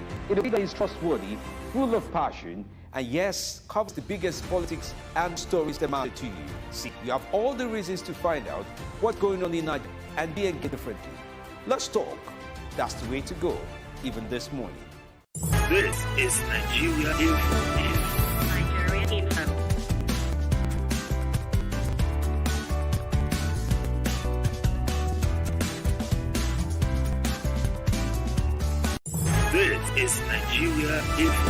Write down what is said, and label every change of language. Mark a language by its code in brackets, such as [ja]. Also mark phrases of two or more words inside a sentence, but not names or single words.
[en] The leader is trustworthy, full of passion, and yes, covers the biggest politics and stories that matter to you. See, you have all the reasons to find out what's going on in Nigeria and be engaged differently. Let's talk. That's the way to go, even this morning. This is Nigeria Info. Nigeria Info. This is Nigeria Info.